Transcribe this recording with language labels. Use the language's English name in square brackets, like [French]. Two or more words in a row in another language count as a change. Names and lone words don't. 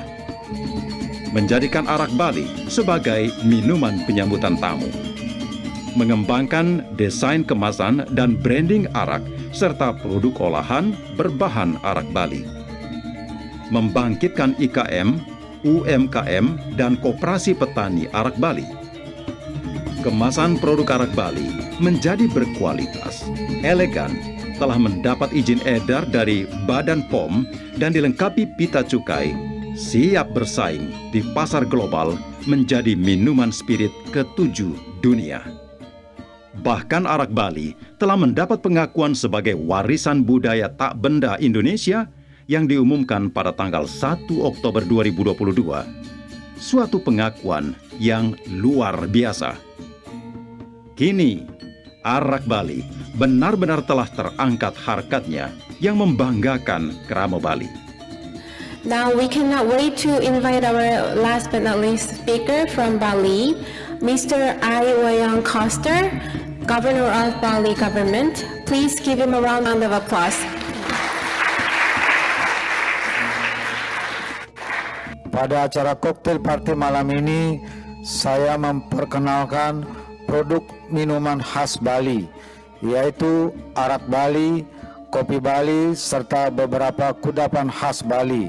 [Indonesian] Menjadikan arak Bali sebagai minuman penyambutan tamu. Mengembangkan desain kemasan dan branding arak serta produk olahan berbahan arak Bali. Membangkitkan IKM, UMKM, dan koperasi petani arak Bali. Kemasan produk arak Bali menjadi berkualitas, elegan, telah mendapat izin edar dari Badan POM dan dilengkapi pita cukai, siap bersaing di pasar global menjadi minuman spirit ke-7 dunia. Bahkan arak Bali telah mendapat pengakuan sebagai warisan budaya tak benda Indonesia yang diumumkan pada tanggal 1 Oktober 2022. Suatu pengakuan yang luar biasa. Kini, arak Bali benar-benar telah terangkat harkatnya yang membanggakan Kramo Bali. [English] Now we cannot wait to invite our last but not least speaker from Bali, Mr. I. Wayan Koster, Governor of Bali Government. Please give him a round of applause. [Indonesian] Pada acara koktail party malam ini, saya memperkenalkan produk minuman khas Bali, yaitu arak Bali, kopi Bali, serta beberapa kudapan khas Bali.